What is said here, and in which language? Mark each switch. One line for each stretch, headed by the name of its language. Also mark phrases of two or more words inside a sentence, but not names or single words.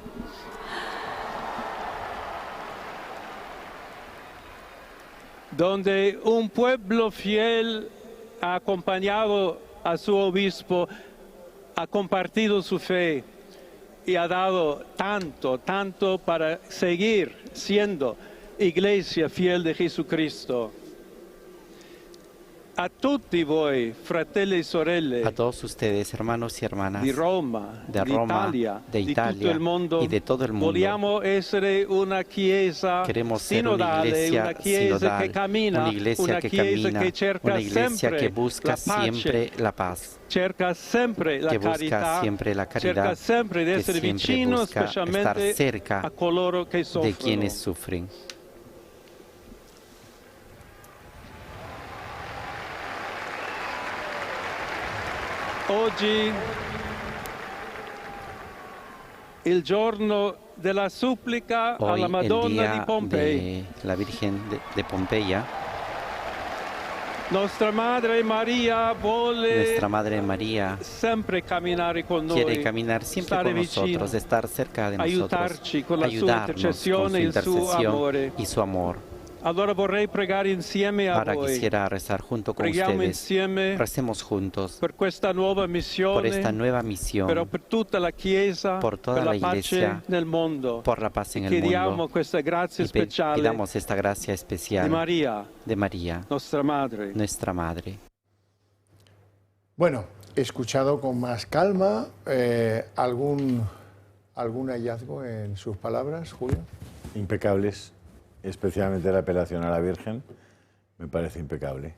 Spanish: Donde un pueblo fiel ha acompañado a su obispo, ha compartido su fe y ha dado tanto, tanto para seguir siendo iglesia fiel de Jesucristo.
Italian: A tutti voi, fratelli e sorelle,
Spanish: A todos ustedes, hermanos y hermanas,
Italian: di Roma,
Spanish: de
Italian: di Roma, Italia,
Spanish: de
Italian: di Italia tutto il mondo,
Spanish: y de todo el mundo.
Italian: vogliamo essere una chiesa
Spanish: Queremos ser una
Italian: sinodale,
Spanish: iglesia
Italian: una chiesa
Spanish: sinodal,
Italian: che cammina,
Spanish: una iglesia que
Italian: chiesa
Spanish: camina,
Italian: che cerca
Spanish: una iglesia
Italian: sempre
Spanish: que busca
Italian: la pace,
Spanish: siempre la paz,
Italian: cerca sempre la
Spanish: que busca
Italian: carità,
Spanish: siempre la caridad,
Italian: cerca sempre di
Spanish: que
Italian: essere
Spanish: siempre
Italian: vicino
Spanish: busca
Italian: specialmente
Spanish: estar cerca
Italian: a coloro che
Spanish: de
Italian: soffrono.
Spanish: quienes sufren.
Italian: Oggi il giorno della supplica
Spanish: Hoy,
Italian: alla
Spanish: el
Italian: Madonna di
Spanish: día
Italian: Pompei.
Spanish: de la Virgen de Pompeya, Nuestra Madre María siempre quiere caminar siempre con nosotros, estar cerca de nosotros, ayudarnos con su intercesión y su amor.
Italian: Allora vorrei pregare insieme a
Spanish: Ahora
Italian: voi.
Spanish: quisiera rezar junto con
Italian: Preghiamo
Spanish: ustedes.
Italian: insieme
Spanish: Recemos juntos
Italian: per questa nuova missione,
Spanish: por esta nueva misión,
Italian: però per tutta la Chiesa,
Spanish: por toda
Italian: per la
Spanish: la Iglesia,
Italian: pace nel mondo.
Spanish: por la paz en el
Italian: Chiediamo
Spanish: mundo.
Italian: questa grazia
Spanish: Y
Italian: speciale
Spanish: pidamos esta gracia especial
Italian: di Maria, nostra Madre.
Spanish: nuestra Madre. Bueno, he escuchado con más calma. ¿Algún hallazgo en sus palabras, Julio? Impecables, especialmente la apelación a la Virgen, me parece impecable.